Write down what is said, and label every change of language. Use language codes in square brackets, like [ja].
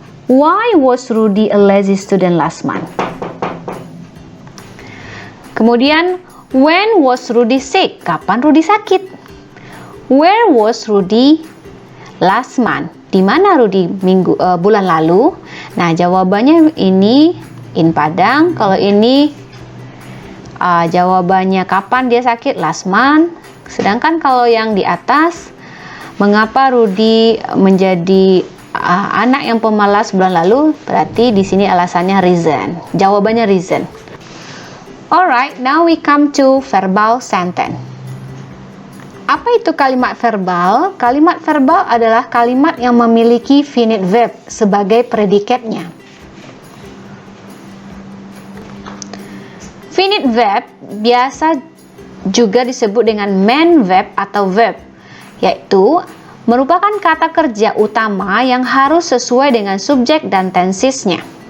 [en] Why was Rudy a lazy student last month? Kemudian, when was Rudy sick? [id] Kapan Rudy sakit? [en] Where was Rudy last month? [id] Di mana Rudy bulan lalu? Nah, jawabannya ini in Padang. Kalau ini jawabannya kapan dia sakit? Last month. Sedangkan kalau yang di atas, mengapa Rudy menjadi anak yang pemalas bulan lalu? Berarti di sini alasannya reason. Jawabannya reason. [en] Alright, now we come to verbal sentence. [id] Apa itu kalimat verbal? Kalimat verbal adalah kalimat yang memiliki finite verb sebagai predikatnya. Finite verb biasa juga disebut dengan main verb atau verb, yaitu merupakan kata kerja utama yang harus sesuai dengan subjek dan tensesnya.